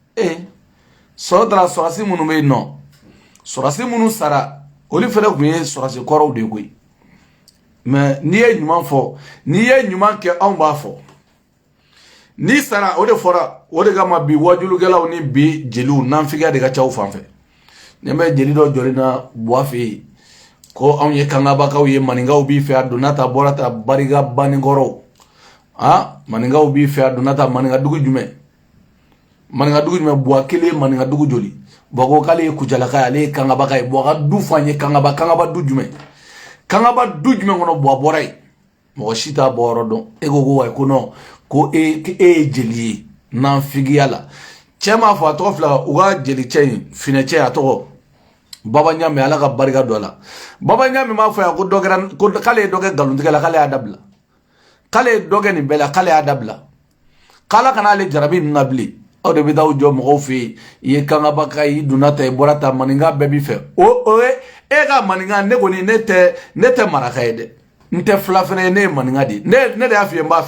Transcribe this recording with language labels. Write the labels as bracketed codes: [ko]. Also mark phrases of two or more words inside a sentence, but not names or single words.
[bm] sɔrɔsi minnu bɛ yen nɔ sɔrɔsi minnu sara olu fana tun ye sɔrɔsi kɔrɔw de ye koyi mais n'i ye ɲuman fɔ n'i ye ɲuman kɛ anw b'a fɔ n'i sara o de fɔra o de kama bi wajulukɛlaw ni bi jeliw nanfigiya de ka ca u fan fɛ ne bɛ jeli dɔ jɔlen na Buwa fɛ yen ko anw ye kangabakaw ye maninkaw b'i fɛ a donna ta bɔra ta barika banikɔrɔw maninkaw b'i fɛ a donna ta maninka dugu jumɛn Buwa kelen maninka dugu joli Buwa ko k'ale ye kujalaka ye ale ye kangabaka ye Buwa ka du fɔ an ye kangaba du jumɛn kɔnɔ Buwa bɔra yen mɔgɔ si t'a bɔ yɔrɔ dɔn e ko ko wayi ko non ko e ye jeli ye nanfigiya la cɛ m'a fɔ a tɔgɔ fila u ka jelicɛ in finɛcɛ a tɔgɔ Baba Ɲame ala ka barika don a la Baba Ɲame m'a fɔ yan ko k'ale ye dɔ kɛ nkalontigɛ la k'ale y'a dabila k'ale ye dɔ kɛ nin bɛɛ la k'ale y'a dabila k'ala kana ale jarabi ninnu na bilen aw de bɛ taa jɔ mɔgɔw fɛ yen i ye kangabaka i donna ta i bɔra ta maninka bɛɛ b'i fɛ o ye e ka maninka ne kɔni ne tɛ maraka ye dɛ n tɛ fila fana ye ne ye maninka de ye ne de y'a f'i ye n